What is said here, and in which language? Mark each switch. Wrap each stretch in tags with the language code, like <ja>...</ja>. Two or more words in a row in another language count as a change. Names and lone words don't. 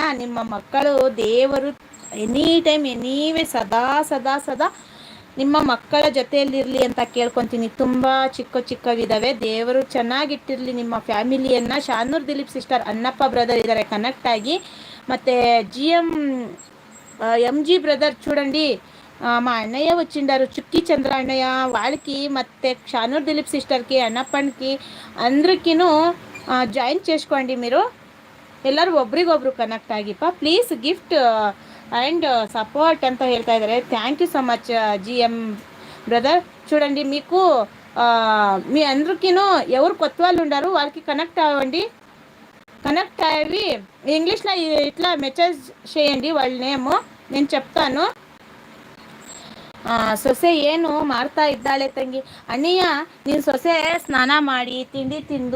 <kn>ನಿಮ್ಮ ಮಕ್ಕಳು ದೇವರು</kn> <en>any time anyway</en> <kn>ಸದಾ ನಿಮ್ಮ ಮಕ್ಕಳ ಜೊತೆಯಲ್ಲಿರಲಿ ಅಂತ ಕೇಳ್ಕೊತೀನಿ. ತುಂಬ ಚಿಕ್ಕವಿದ್ದಾವೆ. ದೇವರು ಚೆನ್ನಾಗಿಟ್ಟಿರಲಿ ನಿಮ್ಮ ಫ್ಯಾಮಿಲಿಯನ್ನು. ಶಾನೂರ್ ದಿಲೀಪ್ ಸಿಸ್ಟರ್, ಅಣ್ಣಪ್ಪ బ్రదర్ ಇದ್ದಾರೆ ಕನೆಕ್ಟ್ ಆಗಿ.</kn> <te>ಮತ್ತು MG బ్రదర్ చూడండి, మా అన్నయ్య వచ్చిండారు. చుక్కీ చంద్ర అన్నయ్య వాళ్ళకి ಮತ್ತು షానూర్ దిలీప్ సిస్టర్కి, అన్నప్పకి అందరికీను ಜಾಯಿನ್ చేసుకోండి.</te> <kn>మీరు ಎಲ್ಲರೂ ಒಬ್ರಿಗೊಬ್ರು ಕನೆಕ್ಟ್ ಆಗಿಪ್ಪ.</kn> <en>please gift and support</en> <kn>ಅಂತ ಹೇಳ್ತಾ ಇದ್ದಾರೆ.</kn> <en>Thank you so much GM brother.</en> <te>చూడండి, మీకు మీ అందరికీను ఎవరు కొత్త వాళ్ళు ఉండారు వాళ్ళకి కనెక్ట్ అవ్వండి. కనెక్ట్ అయ్యి ఇంగ్లీష్లో ఇట్లా మెసేజ్ చేయండి వాళ్ళ నేము, నేను చెప్తాను.</te> <kn>ಸೊಸೆ ಏನು ಮಾಡ್ತಾ ಇದ್ದಾಳೆ ತಂಗಿ? ಅಣ್ಣಯ್ಯ, ನಿನ್ನ ಸೊಸೆ ಸ್ನಾನ ಮಾಡಿ ತಿಂಡಿ ತಿಂದು</kn>